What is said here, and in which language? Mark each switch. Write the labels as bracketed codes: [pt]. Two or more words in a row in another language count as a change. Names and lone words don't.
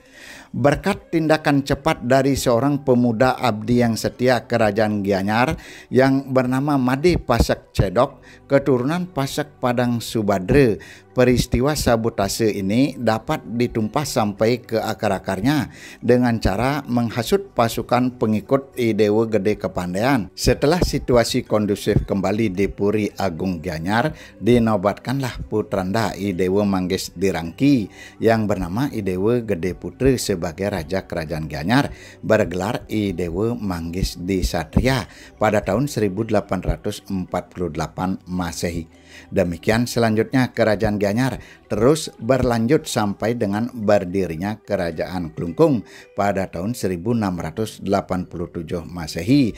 [id] Berkat tindakan cepat dari seorang pemuda abdi yang setia kerajaan Gianyar yang bernama Made Pasak Cedok, keturunan Pasak Padang Subadra, peristiwa sabotase ini dapat ditumpas sampai ke akar-akarnya dengan cara menghasut pasukan pengikut I Dewa Gede Kepandaian. Setelah situasi kondusif kembali di Puri Agung Gianyar, dinobatkanlah putranda I Dewa Manggis Dirangki yang bernama I Dewa Gede Putra sebagai raja kerajaan Gianyar, bergelar I Dewa Manggis Disatria pada tahun 1848 Masehi. Demikian selanjutnya kerajaan Gianyar terus berlanjut sampai dengan berdirinya kerajaan Klungkung pada tahun 1687 Masehi,